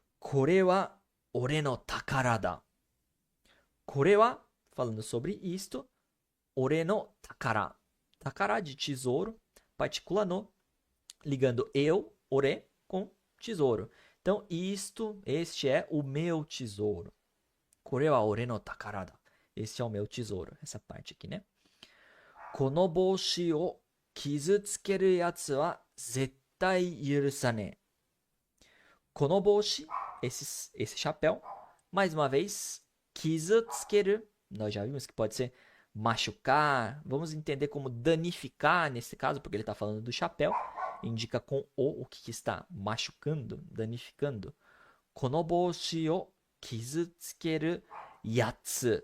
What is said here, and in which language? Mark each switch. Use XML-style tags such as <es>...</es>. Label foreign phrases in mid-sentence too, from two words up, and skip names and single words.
<ja>これは俺の宝だ. これは,</ja> <pt>falando sobre isto,</pt> <ja>俺の宝.</ja> <pt>Takara de tesouro, partícula no, ligando eu, ore, com tesouro. Então, este é o meu tesouro.</pt> <ja>これは俺の宝だ.</ja> <pt>Este é o meu tesouro. Essa parte aqui, né?</pt> <ja>この帽子を傷つける奴は絶対許さねえ. この帽子,</ja> <pt>esse chapéu. Mais uma vez, kizutsukeru. Nós já vimos que pode ser machucar. Vamos entender como danificar nesse caso, porque ele está falando do chapéu. Indica com o que está machucando, danificando.</pt> <ja>この帽子を傷つける奴.</ja>